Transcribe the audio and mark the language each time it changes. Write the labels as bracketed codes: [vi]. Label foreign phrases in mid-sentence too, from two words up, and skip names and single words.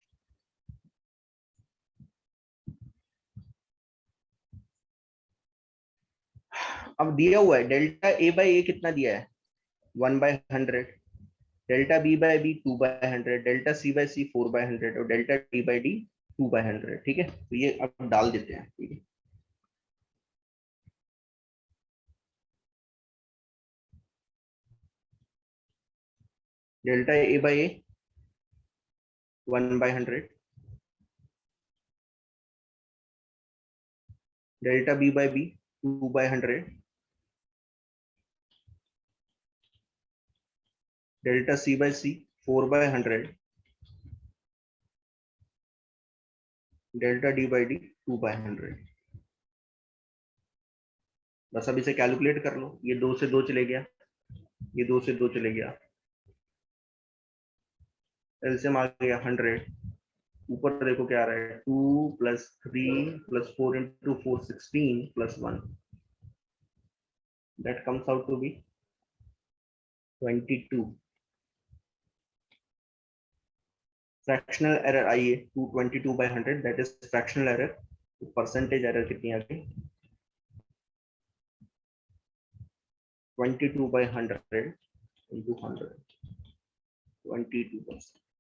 [hi] अब दिया हुआ है Δ A/A कितना दिया है 1/100, Δ B/B 2/100, Δ C/C 4/100 और Δ D/D 2/100, ठीक है। तो ये अब डाल देते हैं, ठीक है। Δ A/A 1/100, Δ B/B 2/100, Δ C/C 4/100, Δ D/D 2/100। बस अब इसे कैलकुलेट कर लो, ये 2 से 2 चले गया, ये 2 से 2 चले गया, एलसीएम आ गया 100, ऊपर देखो क्या आ रहा है 2 + 3 + 4 × 4 16 + 1, [en] that comes out to be 22। fractional error [hi] आई है 222/100, [en] that is fractional error. percentage error [hi] कितनी आ गई 22/100 × 100, 22%।